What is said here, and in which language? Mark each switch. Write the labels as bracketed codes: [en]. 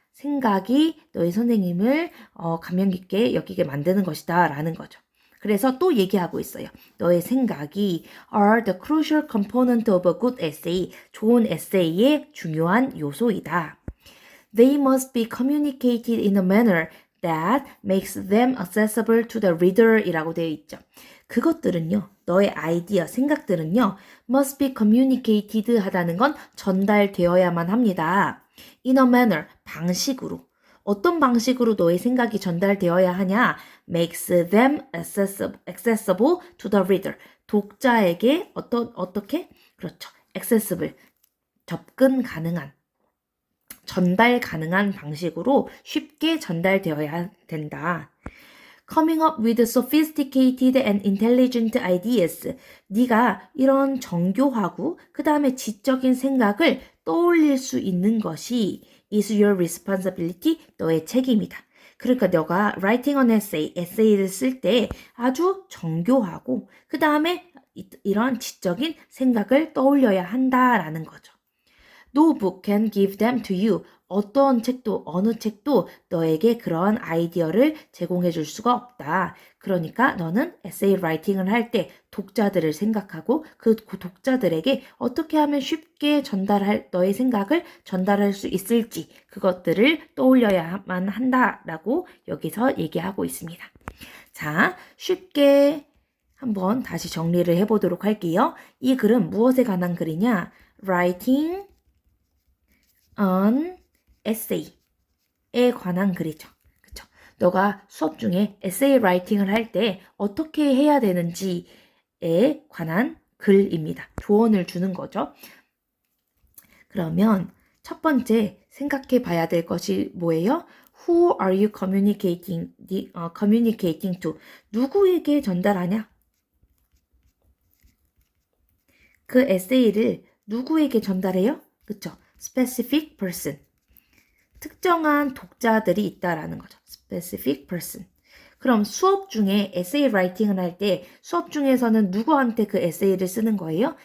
[ko] 생각이 너의 선생님을 감명 깊게 여기게 만드는 것이다 라는 거죠. 그래서 또 얘기하고 있어요. 너의 생각이 [en] are the crucial component of a good essay. [ko] 좋은 에세이의 중요한 요소이다. [en] They must be communicated in a manner that makes them accessible to the reader [ko] 이라고 되어 있죠. 그것들은요, 너의 아이디어, 생각들은요, [en] must be communicated [ko] 하다는 건 전달되어야만 합니다. [en] In a manner, [ko] 방식으로. 어떤 방식으로 너의 생각이 전달되어야 하냐? [en] Makes them accessible to the reader. [ko] 독자에게 어떻게? 그렇죠. accessible, 접근 가능한, 전달 가능한 방식으로 쉽게 전달되어야 된다. [en] Coming up with sophisticated and intelligent ideas. [ko] 네가 이런 정교하고 그 다음에 지적인 생각을 떠올릴 수 있는 것이 [en] is your responsibility, [ko] 너의 책임이다. 그러니까 너가 [en] writing an essay, [ko] 에세이를 쓸 때 아주 정교하고 그 다음에 이런 지적인 생각을 떠올려야 한다라는 거죠. [en] No book can give them to you. [ko] 어떤 책도 어느 책도 너에게 그런 아이디어를 제공해 줄 수가 없다. 그러니까 너는 에세이 라이팅을 할 때 독자들을 생각하고 그 독자들에게 어떻게 하면 쉽게 너의 생각을 전달할 수 있을지 그것들을 떠올려야만 한다라고 여기서 얘기하고 있습니다. 자, 쉽게 한번 다시 정리를 해보도록 할게요. 이 글은 무엇에 관한 글이냐? [en] Writing an essay [ko] 에 관한 글이죠. 그쵸? 너가 수업 중에 에세이 라이팅을 할 때 어떻게 해야 되는지에 관한 글입니다. 조언을 주는 거죠. 그러면 첫 번째 생각해 봐야 될 것이 뭐예요? [en] Who are you communicating to? [ko] 누구에게 전달하냐? 그 에세이를 누구에게 전달해요? 그쵸? [en] Specific person. [ko] 특정한 독자들이 있다라는 거죠. [en] Specific person. [ko] 그럼 수업 중에 에세이 라이팅을 할 때 수업 중에서는 누구한테 그 에세이를 쓰는 거예요?